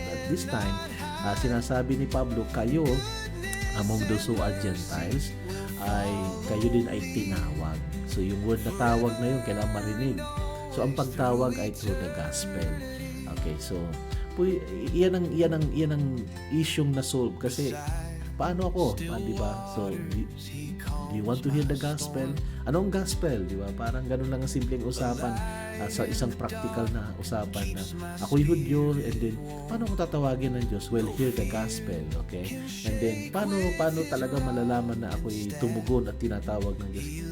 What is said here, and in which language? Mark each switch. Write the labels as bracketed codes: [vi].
[tl] But this time, sinasabi ni Pablo, kayo [en] among those who are Gentiles, [tl] ay kayo din ay tinawag. So yung word na tawag na yun, kailangan marinig. So ang pagtawag ay [en] through the gospel. [tl] Okay, so yan ang isyong na-solve. Kasi paano ako? Di ba? [en] So do you want to hear the gospel? [tl] Anong gospel? Di ba? Parang ganun lang ang simpleng usapan. Sa isang practical na usapan na ako'y Hudyo, and then paano ko tatawagin ng Diyos? Well, [en] hear the gospel, [tl] okay? And then paano talaga malalaman na ako'y tumugon at tinatawag ng Diyos?